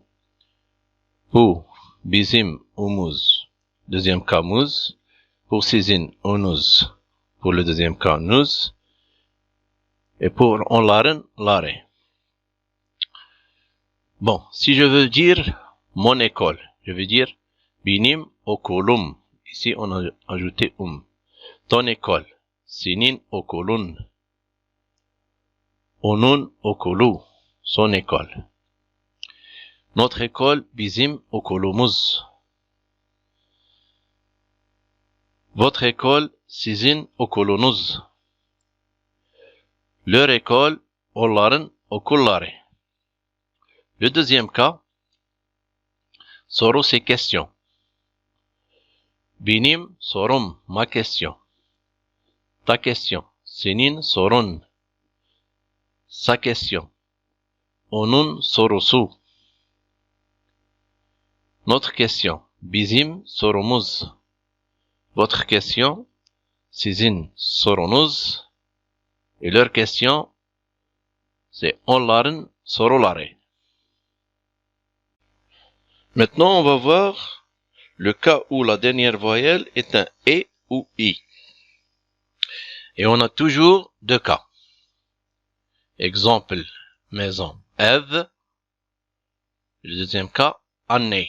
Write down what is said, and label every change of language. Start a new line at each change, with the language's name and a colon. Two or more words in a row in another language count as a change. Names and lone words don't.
French: Pour bizim, umuz, deuxième cas muz. Pour sizin, onuz, pour le deuxième cas nuz. Et pour onların, lare. Bon, si je veux dire mon école, je veux dire
Turkish: benim okulum.
French: Ici, on a ajouté Ton école,
Turkish: senin okulun. Onun okulu,
French: son école. Notre école,
Turkish: bizim okulumuz.
French: Votre école,
Turkish: sizin okulunuz.
French: Leur école,
Turkish: onların okulları.
French: Le deuxième cas, soru c'est question.
Turkish: Benim sorum,
French: ma question. Ta question.
Turkish: Senin sorun,
French: sa question.
Turkish: Onun sorusu.
French: Notre question.
Turkish: Bizim sorumuz.
French: Votre question.
Turkish: Sizin sorunuz.
French: Et leur question, c'est
Turkish: onların soruları.
French: Maintenant, on va voir le cas où la dernière voyelle est un E ou I. Et on a toujours deux cas. Exemple, maison, ev. Le deuxième cas, année.